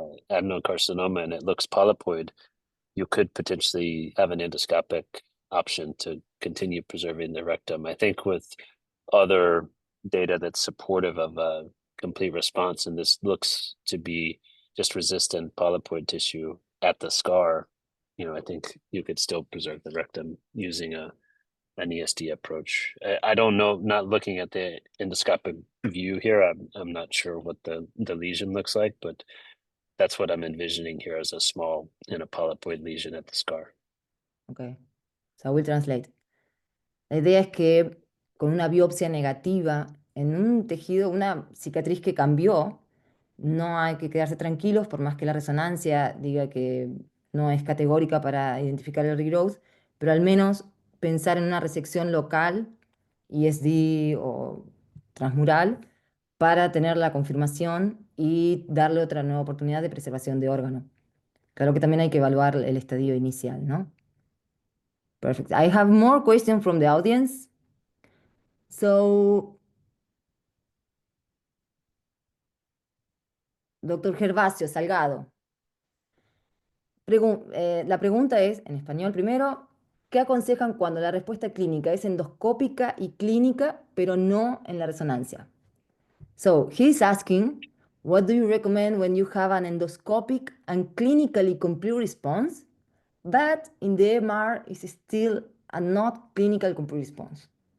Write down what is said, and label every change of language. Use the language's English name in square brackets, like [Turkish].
[English] adenocarcinoma and it looks polypoid, you could potentially have an endoscopic option to continue preserving the rectum. I think with other data that's supportive of a complete response, and this looks to be just resistant polypoid tissue at the scar, I think you could still preserve the rectum using an ESD approach. I don't know, not looking at the endoscopic view here, I'm not sure what the lesion looks like, but that's what I'm envisioning here as a small polypoid lesion at the scar. Okay, so I will translate. [Spanish] La idea es que con una biopsia negativa en un tejido, una cicatriz que cambió, no hay que quedarse tranquilos por más que la resonancia diga que no es categórica para identificar el regrowth, pero al menos pensar en una resección local, ESD o transmural, para tener la confirmación y darle otra nueva oportunidad de preservación de órgano. Claro que también hay que evaluar el estadio inicial, ¿no? [English] Perfect. I have more questions from the audience. [Spanish] So, doctor Gervasio Salgado, la pregunta es, en español primero, ¿qué aconsejan cuando la respuesta clínica es endoscópica y clínica, pero no en la resonancia? [English] So, he's asking, what do you recommend when you have an endoscopic and clinically complete response, but in the MR is still a not clinical complete response?